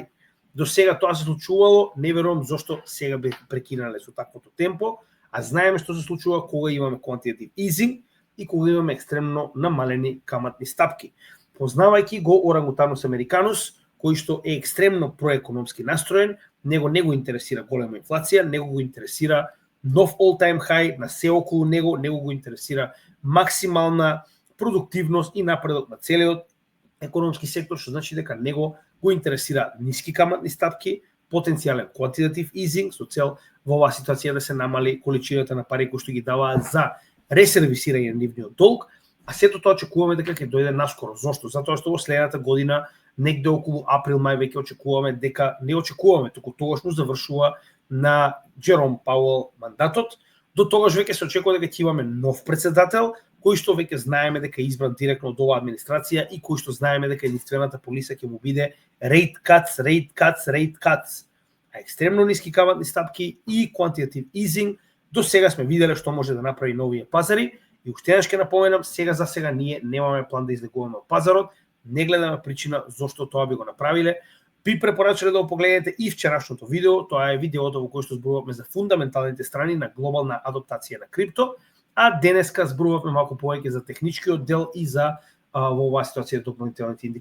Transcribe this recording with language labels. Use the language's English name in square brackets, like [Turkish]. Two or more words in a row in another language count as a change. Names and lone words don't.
[Macedonian] До сега тоа се случувало, не верувам зашто сега би прекинале со таквото темпо, а знаеме што се случува кога имаме [English] quantitative easing [Macedonian] и кога имаме екстремно намалени каматни стапки. Познавајќи го Орангутанус американус, кој што е екстремно проекономски настроен, него не го интересира голема инфлација, него го интересира нов [English] all-time high [Macedonian] на се околу него го интересира максимална продуктивност и напредок на целиот економски сектор, што значи дека него го интересира ниски каматни стапки, потенцијален [English] quantitative easing [Macedonian] со цел во оваа ситуација да се намали количината на пари кои што ги даваат за ресервисирање на нивниот долг, а сето тоа очекуваме дека ќе дојде наскоро. Зошто? Затоа што во следната година, негде околу април-мај веќе очекуваме дека не очекуваме, туку тогашно завршува на Джером Пауел мандатот. До тогаш веќе се очекува дека ќе имаме нов председател, кој што веќе знаеме дека е избран директно од оваа администрација и кој што знаеме дека единствената полиса ќе му биде [English] rate cuts. [Macedonian] А екстремно ниски каматни стапки и [English] quantitative easing [Macedonian] до сега сме виделе што може да направи новија пазари И уште еднаш ќе напоменам, сега за сега ние немаме план да излегуваме од пазарот, не гледаме причина зошто тоа би го направиле. Би препорачале да го погледнете и вчерашното видео, тоа е видеото во кое што зборувавме за фундаменталните страни на глобална адаптација на крипто, а денеска зборувавме малку повеќе за техничкиот дел и за во оваа ситуација дополнителните индикатори.